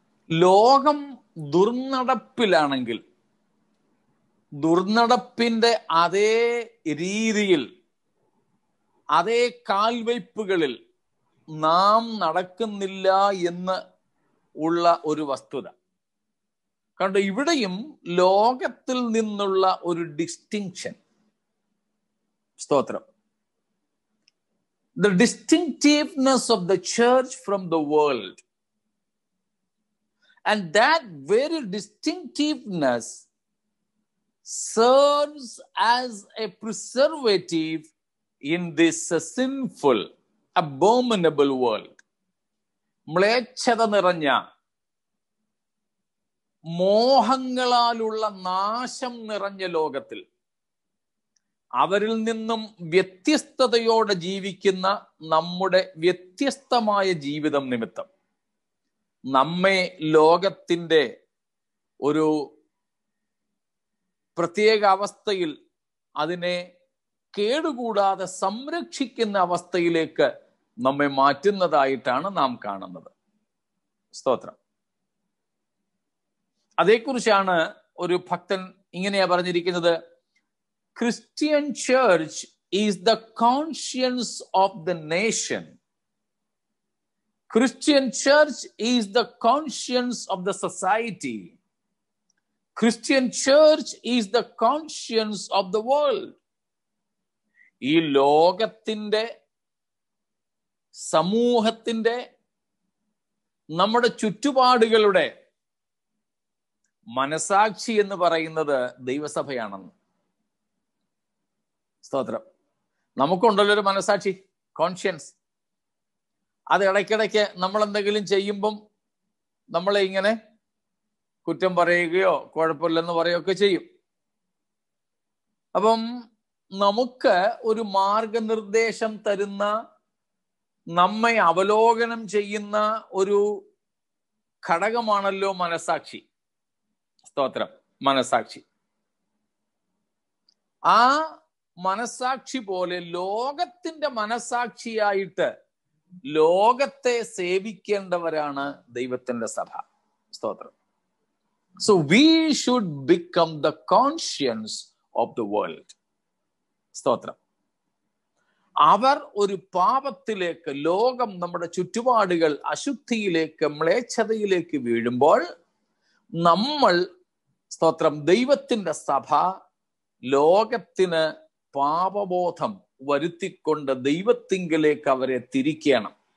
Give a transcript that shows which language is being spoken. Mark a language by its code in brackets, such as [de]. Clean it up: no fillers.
[ml] ലോകം ദുർനടപ്പിലാണെങ്കിൽ ദുർനടപ്പിന്റെ അതേ രീതിയിൽ, അതേ കാൽവയ്പ്പുകളിൽ നാം നടക്കുന്നില്ല എന്ന് ഉള്ള ഒരു വസ്തുത കണ്ട് ഇവിടെയും ലോകത്തിൽ നിന്നുള്ള ഒരു ഡിസ്റ്റിങ്ഷൻ. സ്തോത്രം. [en] The distinctiveness of the church from the world, and that very distinctiveness serves as a preservative in this sinful, abominable world. [ml] മ്ലേച്ഛത നിറഞ്ഞ, മോഹങ്ങളാലുള്ള നാശം നിറഞ്ഞ ലോകത്തിൽ അവരിൽ നിന്നും വ്യത്യസ്തതയോടെ ജീവിക്കുന്ന നമ്മുടെ വ്യത്യസ്തമായ ജീവിതം നിമിത്തം നമ്മെ ലോകത്തിൻ്റെ ഒരു പ്രത്യേക അവസ്ഥയിൽ, അതിനെ കേടുകൂടാതെ സംരക്ഷിക്കുന്ന അവസ്ഥയിലേക്ക് നമ്മെ മാറ്റുന്നതായിട്ടാണ് നാം കാണുന്നത്. സ്തോത്രം. അതേക്കുറിച്ചാണ് ഒരു ഭക്തൻ ഇങ്ങനെയാ പറഞ്ഞിരിക്കുന്നത്: [en] Christian church is the conscience of the nation. Christian church is the conscience of the society. Christian church is the conscience of the world. [ml] ഈ ലോകത്തിന്റെ, സമൂഹത്തിന്റെ, നമ്മുടെ ചുറ്റുപാടുകളുടെ മനസാക്ഷി എന്ന് പറയുന്നത് ദൈവസഭയാണെന്ന്. സ്തോത്രം. നമുക്കുണ്ടല്ലോ ഒരു മനസാക്ഷി, കോൺഷ്യൻസ്. അത് ഇടയ്ക്കിടയ്ക്ക് നമ്മൾ എന്തെങ്കിലും ചെയ്യുമ്പം നമ്മളെ ഇങ്ങനെ കുറ്റം പറയുകയോ കുഴപ്പമില്ലെന്ന് പറയുകയൊക്കെ ചെയ്യും. അപ്പം നമുക്ക് ഒരു മാർഗനിർദ്ദേശം തരുന്ന, നമ്മെ അവലോകനം ചെയ്യുന്ന ഒരു ഘടകമാണല്ലോ മനസാക്ഷി. സ്തോത്രം. മനസാക്ഷി. ആ മനസാക്ഷി പോലെ ലോകത്തിന്റെ മനസാക്ഷിയായിട്ട് ലോകത്തെ സേവിക്കേണ്ടവരാണ് ദൈവത്തിന്റെ സഭ. സ്തോത്രം. [en] So we should become the conscience of the world. [ml] സ്തോത്രം. അവർ ഒരു പാപത്തിലേക്ക്, ലോകം, നമ്മുടെ ചുറ്റുപാടുകൾ അശുദ്ധിയിലേക്ക്, മ്ലേച്ഛതയിലേക്ക് വീഴുമ്പോൾ നമ്മൾ, സ്തോത്രം, ദൈവത്തിന്റെ സഭ ലോകത്തിന് പാപബോധം വരുത്തിക്കൊണ്ട് ദൈവത്തിങ്കലേക്ക് അവരെ തിരിക്കണം.